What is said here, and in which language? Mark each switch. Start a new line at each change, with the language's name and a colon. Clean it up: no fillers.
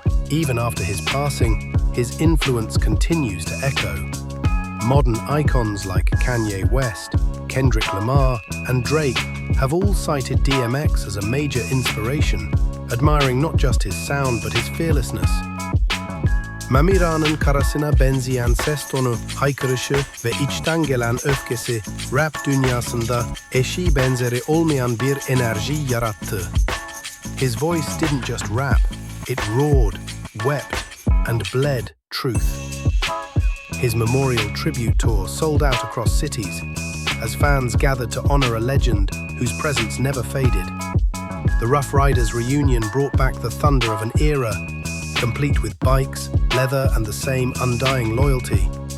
English: Even after his passing, his influence continues to echo. Modern icons like Kanye West, Kendrick Lamar, and Drake have all cited DMX as a major inspiration, admiring not just his sound but his fearlessness.
Turkish: Mamiranın karasına benzeyen ses tonu, haykırışı ve içten gelen öfkesi rap dünyasında eşi benzeri olmayan bir enerji yarattı.
English: His voice didn't just rap, it roared, wept, and bled truth. His memorial tribute tour sold out across cities as fans gathered to honor a legend whose presence never faded. The Rough Riders reunion brought back the thunder of an era, complete with bikes, leather, and the same undying loyalty.